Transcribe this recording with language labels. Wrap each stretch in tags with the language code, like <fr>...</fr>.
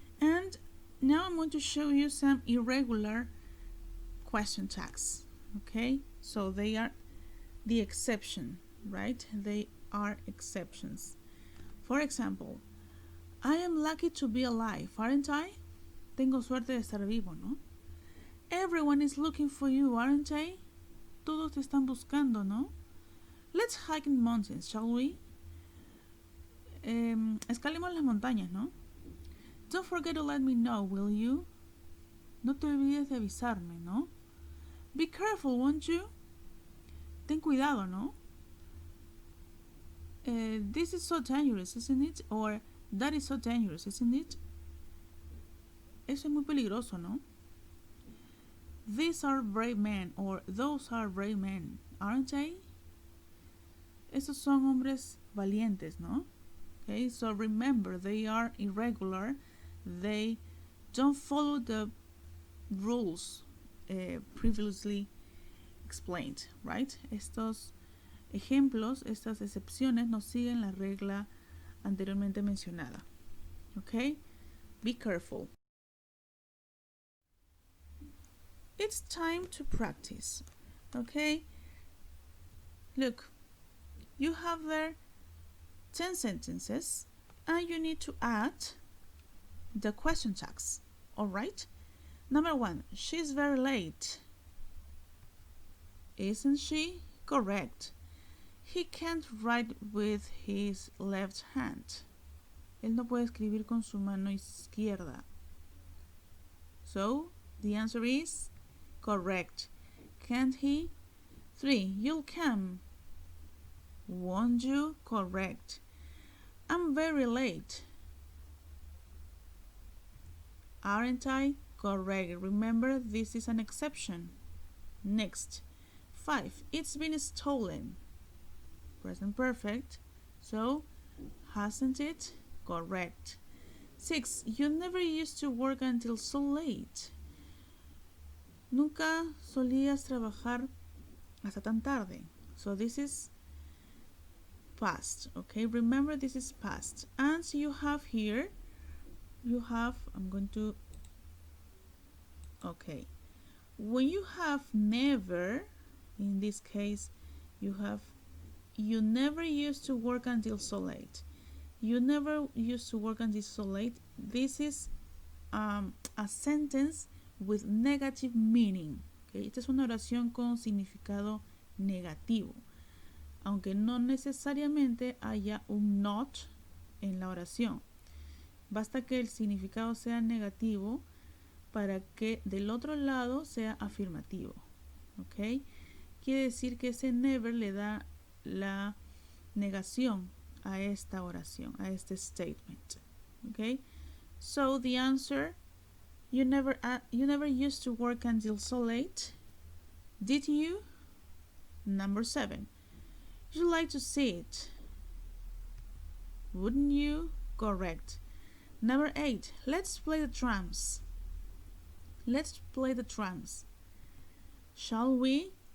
<en>And now I'm going to show you some irregular question tags. Okay? So they are the exception, right? They are exceptions. For example, I am lucky to be alive, aren't I?</en> <es>Tengo suerte de estar vivo, ¿no?</es> <en>Everyone is looking for you, aren't they?</en> <es>Todos te están buscando, ¿no?</es> <en>Let's hike in mountains, shall we?</en> <es>Escalemos las montañas, ¿no?</es> <en>Don't forget to let me know, will you?</en> <es>No te olvides de avisarme, ¿no?</es> <en>Be careful, won't you?</en> <es>Ten cuidado, ¿no?</es> <en>This is so dangerous, isn't it? Or that is so dangerous, isn't it?</en> <es>Eso es muy peligroso, ¿no?</es> <en>These are brave men, or those are brave men, aren't they?</en> <es>Esos son hombres valientes, ¿no?</es> <en>Okay, so remember, they are irregular. They don't follow the rules previously explained, right?</en> <es>Estos ejemplos, estas excepciones no siguen la regla anteriormente mencionada.</es> <en>Okay? Be careful. It's time to practice. Okay? Look, you have there 10 sentences and you need to add the question tags. Alright? Number 1, she's very late. Isn't she? Correct. He can't write with his left hand.</en> <es>Él no puede escribir con su mano izquierda.</es> <en>So, the answer is correct. Can't he? 3, you'll come. Won't you? Correct. I'm very late. Aren't I? Correct. Remember, this is an exception. Next. 5, it's been stolen. Present perfect. So, hasn't it? Correct. 6, you never used to work until so late.</en> <es>Nunca solías trabajar hasta tan tarde.</es> <en>So this is past. Okay, remember this is past. And you have here, I'm going to, okay. When you have never, in this case, you have, you never used to work until so late. You never used to work until so late. This is a sentence with negative meaning. Okay?</en> <es>Esta es una oración con significado negativo, aunque no necesariamente haya un not en la oración. Basta que el significado sea negativo para que del otro lado sea afirmativo. ¿Okay? Quiere decir que ese never le da la negación a esta oración, a este statement.</es> <en>Okay? So the answer, you never used to work until so late, did you? Number 7, you'd like to see it, wouldn't you? Correct. Number 8, let's play the drums. Let's play the drums. Shall we?</en>